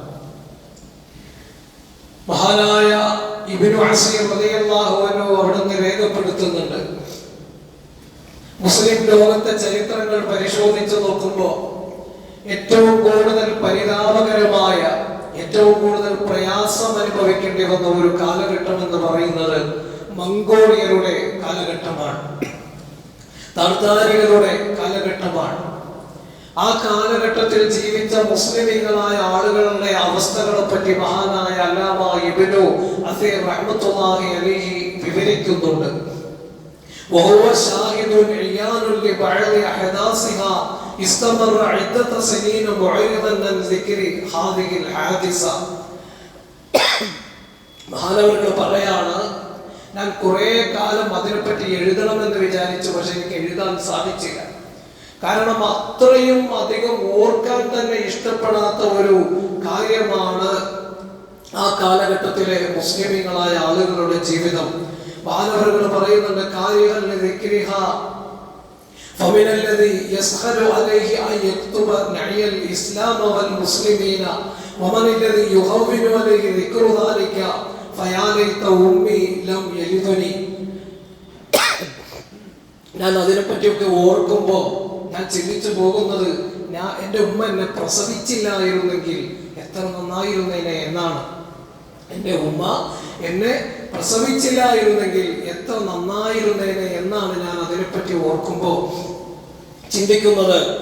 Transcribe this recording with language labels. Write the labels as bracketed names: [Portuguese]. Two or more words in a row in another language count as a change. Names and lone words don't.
[Malayalam] മഹാനായ ഇബ്നു അസീർ [Arabic] رضي الله عنه [Malayalam] അവിടുന്ന് രേഖപ്പെടുത്തുന്നുണ്ട്, മുസ്ലിം ലോകത്തെ ചരിത്രങ്ങൾ പരിശോധിച്ചു നോക്കുമ്പോൾ ഏറ്റവും കൂടുതൽ പരിതാപകരമായ, ഏറ്റവും കൂടുതൽ പ്രയാസം അനുഭവിക്കേണ്ടി വന്ന ഒരു കാലഘട്ടം എന്ന് പറയുന്നത് മംഗോളിയരുടെ കാലഘട്ടമാണ്, താർത്താരികളുടെ കാലഘട്ടമാണ്. ആ കാലഘട്ടത്തിൽ ജീവിച്ച മുസ്ലിമീങ്ങളായ ആളുകളുടെ അവസ്ഥകളെ പറ്റി മഹാനായ അല്ലാമ ഇബ്നു അസീർ [Arabic] رحمة الله عليه [Malayalam] വിവരിക്കുന്നുണ്ട്. [Arabic] وهو شاهد عيان لبعض أحداثها استمر عدة سنين معرضا عن ذكر هذه الحادثة. [Malayalam] മഹാനവറുകൾ പറയാണ്, ഞാൻ കുറെ കാലം അതിനെപ്പറ്റി എഴുതണമെന്ന് വിചാരിച്ചു, പക്ഷെ എനിക്ക് എഴുതാൻ സാധിച്ചില്ല. കാരണം അത്രയും അധികം ഓർക്കാൻ തന്നെ ഇഷ്ടപ്പെടാത്ത ഒരു കാര്യമാണ് ആ കാലഘട്ടത്തിലെ മുസ്ലിമീങ്ങളായ ആളുകളുടെ ജീവിതം. മഹാനവറുകൾ പറയുന്നുണ്ട്, [Arabic] فمن الذي يسهل عليه أن يكتب نعي الإسلام والمسلمين ومن الذي يهون عليه ذكر ذلك فيا ليت أمي لم يلدني. [Malayalam] ഞാൻ അതിനെപ്പറ്റിയൊക്കെ ഓർക്കുമ്പോൾ ഞാൻ ചിന്തിച്ചു പോകുന്നത്, എൻ്റെ ഉമ്മ എന്നെ പ്രസവിച്ചില്ലായിരുന്നെങ്കിൽ എത്ര നന്നായിരുന്നേനെ എന്നാണ്. എൻ്റെ ഉമ്മ എന്നെ പ്രസവിച്ചില്ലായിരുന്നെങ്കിൽ എത്ര നന്നായിരുന്നേനെ എന്നാണ് ഞാൻ അതിനെപ്പറ്റി ഓർക്കുമ്പോൾ ചിന്തിക്കുന്നത്.